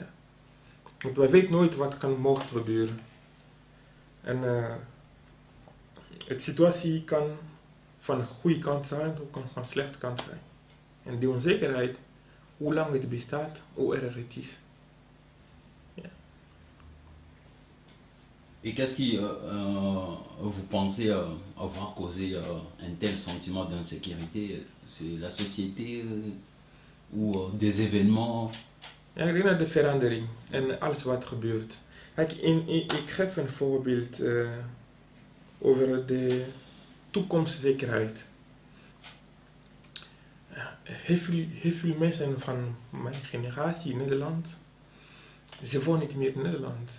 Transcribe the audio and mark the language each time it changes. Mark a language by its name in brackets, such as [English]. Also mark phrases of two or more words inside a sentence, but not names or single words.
[Dutch] Want wij weten nooit wat kan mogen gebeuren. En de situatie kan van de goede kant zijn, ook kan van de slechte kant zijn. En die onzekerheid, hoe lang het bestaat, hoe erg het is. Ja. [French] Et qu'est-ce qui, vous pensez avoir causé un tel sentiment d'insécurité? C'est la société ou des événements? [Dutch] Ja, ik denk dat de verandering en alles wat gebeurt. Kijk, ik geef een voorbeeld over de toekomstzekerheid. Heel veel mensen van mijn generatie in Nederland, ze wonen niet meer in Nederland.